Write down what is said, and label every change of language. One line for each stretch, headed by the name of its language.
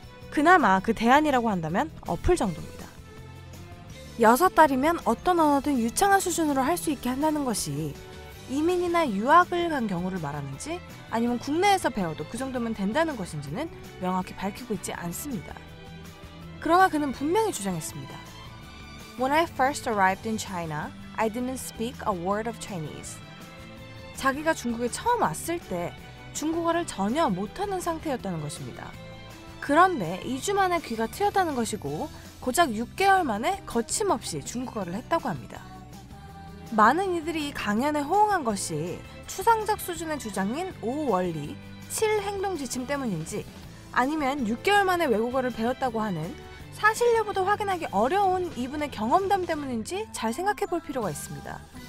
Korean: 그나마 그 대안이라고 한다면 어플 정도입니다. 6달이면 어떤 언어든 유창한 수준으로 할 수 있게 한다는 것이 이민이나 유학을 간 경우를 말하는지 아니면 국내에서 배워도 그 정도면 된다는 것인지는 명확히 밝히고 있지 않습니다. 그러나 그는 분명히 주장했습니다.
English: When I first arrived in China, I didn't speak a word of Chinese.
Korean: 자기가 중국에 처음 왔을 때 중국어를 전혀 못하는 상태였다는 것입니다. 그런데 2주 만에 귀가 트였다는 것이고 고작 6개월 만에 거침없이 중국어를 했다고 합니다. 많은 이들이 이 강연에 호응한 것이 추상적 수준의 주장인 5원리, 7행동 지침 때문인지 아니면 6개월 만에 외국어를 배웠다고 하는 사실 여부도 확인하기 어려운 이분의 경험담 때문인지 잘 생각해 볼 필요가 있습니다.